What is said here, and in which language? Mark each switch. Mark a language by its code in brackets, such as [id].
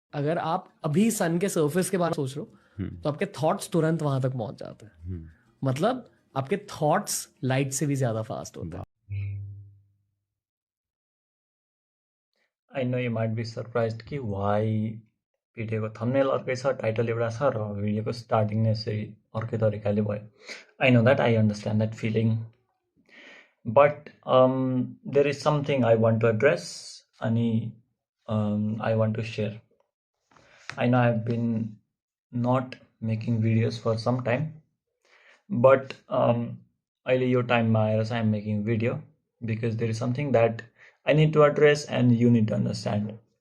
[hi] अगर आप अभी सन के सरफेस के बारे में सोच रहे हो तो आपके थॉट्स तुरंत वहां तक पहुंच जाते हैं। मतलब आपके थॉट्स लाइट से भी ज्यादा फास्ट होते हैं। [en] I know you might be surprised [ne] कि why भिडियोको थम्बनेल अर्कै छ, टाइटल एउटा छ र भिडियोको स्टार्टिङ नै यसरी अर्कै तरिकाले भयो. [en] I know that, I understand that feeling. But there is something I want to address अनि I want to share. I know I've been not making videos for some time, but [ne] अहिले यो टाइममा आएर चाहिँ [en] I'm making video because there is something that I need to address and you need to understand.